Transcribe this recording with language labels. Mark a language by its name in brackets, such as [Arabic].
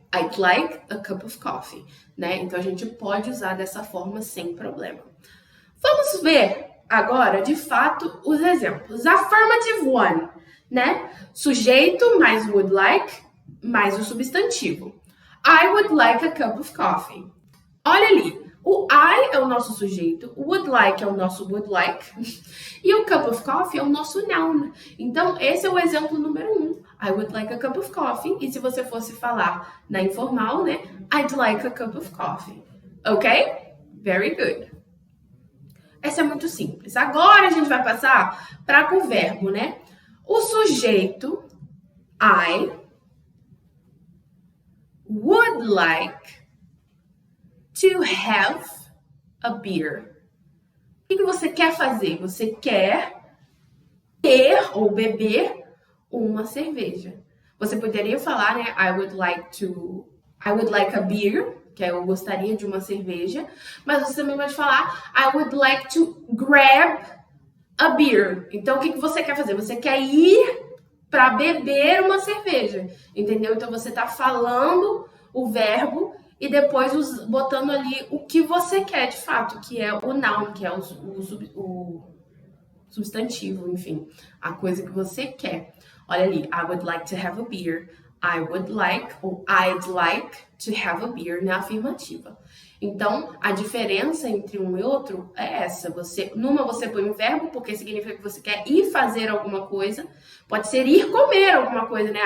[English] I'd like a cup of coffee, né? [Portuguese] Então, a gente pode usar dessa forma sem problema. Vamos ver agora, de fato, os exemplos. [English] Affirmative one, [Portuguese] né? Sujeito mais would like, mais o substantivo. [English] I would like a cup of coffee. [Portuguese] Olha ali, o I é o nosso sujeito, o would like é o nosso would like, e o cup of coffee é o nosso noun. Então, esse é o exemplo número 1. [English] I would like a cup of coffee. [Portuguese] E se você fosse falar na informal, né? [English] I'd like a cup of coffee. Ok? Very good. [Portuguese] Essa é muito simples. Agora a gente vai passar para o verbo, né? O sujeito, [English] I, would like to have a beer. [Portuguese] O que você quer fazer? Você quer ter ou beber uma cerveja. Você poderia falar, né? [English] I would like a beer, [Portuguese] que eu gostaria de uma cerveja, mas você também pode falar [English] I would like to grab a beer. [Portuguese] Então, o que você quer fazer? Você quer ir para beber uma cerveja, entendeu? Então, você está falando o verbo e depois botando ali o que você quer de fato, que é o noun, que é o substantivo, enfim, a coisa que você quer. Olha ali, [English] I would like to have a beer. I would like ou I'd like to have a beer [Portuguese] na afirmativa. Então, a diferença entre um e outro é essa. Numa você põe um verbo, porque significa que você quer ir fazer alguma coisa. Pode ser ir comer alguma coisa, né?